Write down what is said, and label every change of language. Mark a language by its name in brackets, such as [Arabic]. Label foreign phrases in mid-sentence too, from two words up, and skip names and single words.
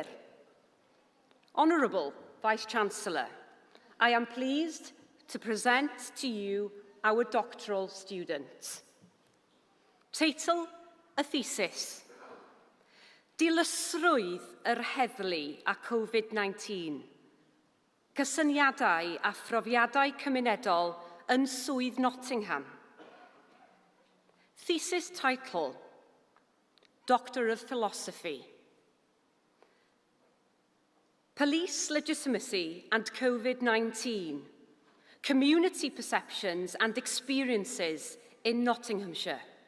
[English] Honourable Vice-Chancellor, I am pleased to present to you our doctoral student. [Welsh] Teitl y thesis: Dilysrwydd yr heddlu a Covid-19. Cysyniadau a phrofiadau cymunedol yn swydd Nottingham. [English] Thesis title: Doctor of Philosophy. Police legitimacy and Covid-19. Community perceptions and experiences in Nottinghamshire.